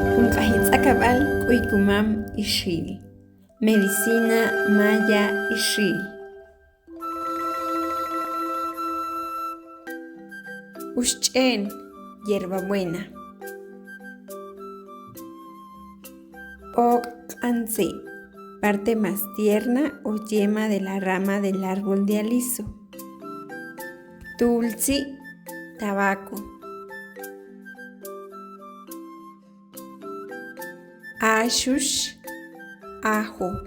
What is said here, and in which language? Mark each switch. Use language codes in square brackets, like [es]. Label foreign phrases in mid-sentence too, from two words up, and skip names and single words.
[ixl] Tz'akab'al k'uykumam ixil. [es] Medicina maya ixil. Uxch'en, hierbabuena. [ixl] P'ok'antzi, [es] parte más tierna o yema de la rama del árbol de aliso. Tulsi, tabaco. Ashush, ajo.